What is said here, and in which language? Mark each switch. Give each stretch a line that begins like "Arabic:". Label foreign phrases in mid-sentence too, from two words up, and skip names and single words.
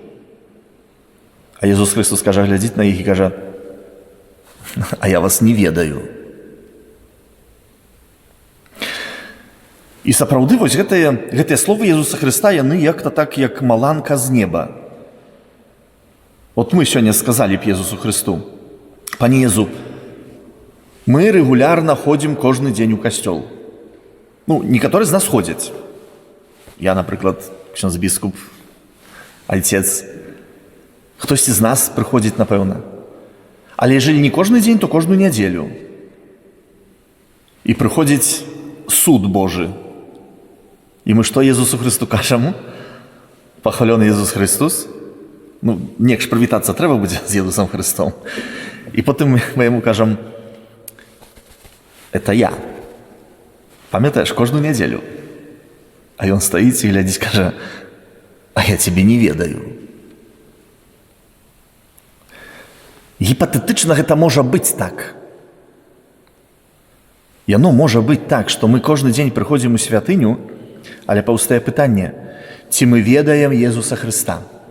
Belarusian: А Езус Христос, кажа, глядзіць на іх і кажа: «А я вас не ведаю». І сапраўды, вось гэтыя словы Езуса Хрыста, яны як-то так, як маланка з неба.
Russian: Вот мы сегодня сказали б Иисусу Христу: «Пане Иисус, мы регулярно ходим каждый день у костел». Ну, некоторые из нас ходят. Я, например,
Polish: ksiądz biskup,
Russian: отец. Хтось из нас приходит,
Ukrainian: напевно.
Russian: Але jeżeli не каждый день, то каждую неделю. И приходит суд Божий. И мы что Иисусу Христу кажем? Похвалений Иисус Христос.
Ukrainian: Ну, niekż привітатися треба буде з Ісусом Христом. І потім ми йому кажемо:
Russian: «Это я.
Ukrainian: Пам'ятаєш, кожну неділю». А він стоїть і глядить, каже: «А я тебе не ведаю».
Belarusian: Гіпотетично гэта можа быць так. Яно можа быць так, што мы кожны дзень прыходзім у святыню, але паўстае пытанне: ці мы ведаем Езуса Христа?